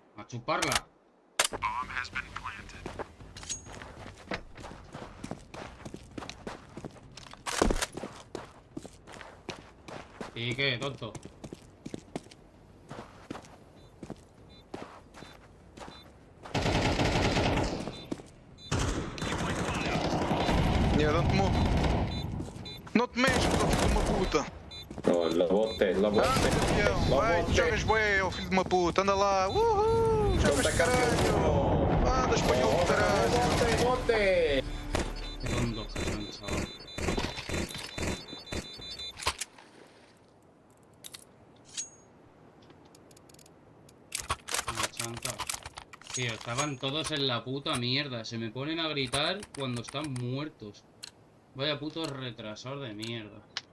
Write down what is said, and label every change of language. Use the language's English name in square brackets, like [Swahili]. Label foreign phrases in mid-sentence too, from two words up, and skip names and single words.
[Spanish] chuparla. ¿Y qué, tonto? [English] Yeah, don't move. Not me, [Portuguese] filho de uma puta. [Spanish] Oh, la bote, la bote. [Portuguese] Vai, jogas bué, filho de uma puta. Anda lá. Uhul, jogas de caralho. Anda, espanhol de caralho. [Spanish] Bote, bote. Tío, estaban todos en la puta mierda. Se me ponen a gritar cuando están muertos. Vaya puto retrasor de mierda.